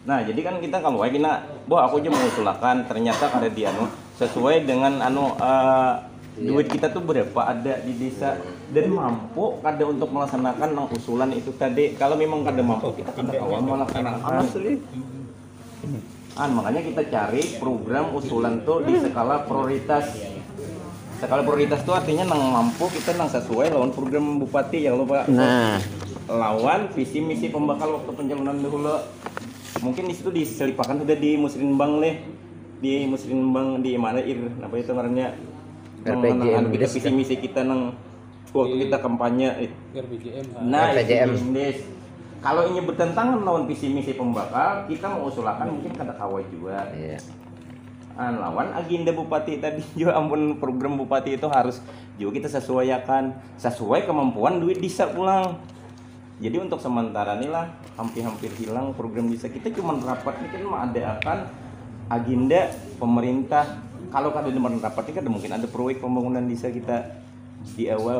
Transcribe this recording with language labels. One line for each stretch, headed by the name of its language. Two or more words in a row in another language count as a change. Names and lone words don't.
Indonesian: Nah, jadi kan kita kalau kita, aku aja mengusulkan, ternyata kada di sesuai dengan duit kita tuh berapa ada di desa dan mampu kada untuk melaksanakan usulan itu tadi. Kalau memang kada mampu, kita kada awal melaksanakan. Makanya kita cari program usulan tuh di skala prioritas.
Banjar: Skala prioritas tuh artinya nang mampu kita nang sesuai lawan program bupati ya lo Pak. Nah, lawan visi misi pembakal waktu pencalonan dahulu.
Indonesian: Mungkin di situ diselipakan sudah di musrenbang nih. Di musrenbang di mana apa itu namanya? RPJM kita visi misi kita nang waktu kita kampanye RPJM. nah RPJM. Kalau ini bertentangan lawan visi misi pembakal, kita mengusulkan mungkin kada kawa juga. Lawan agenda bupati tadi juga, ampun, program bupati itu harus juga kita sesuaikan sesuai kemampuan duit desa pulang. Jadi untuk sementara inilah hampir hilang program desa kita, cuma rapat ini kan mengadakan agenda pemerintah. Kalau kada ada rapat ini kada mungkin ada proyek pembangunan desa kita di awal.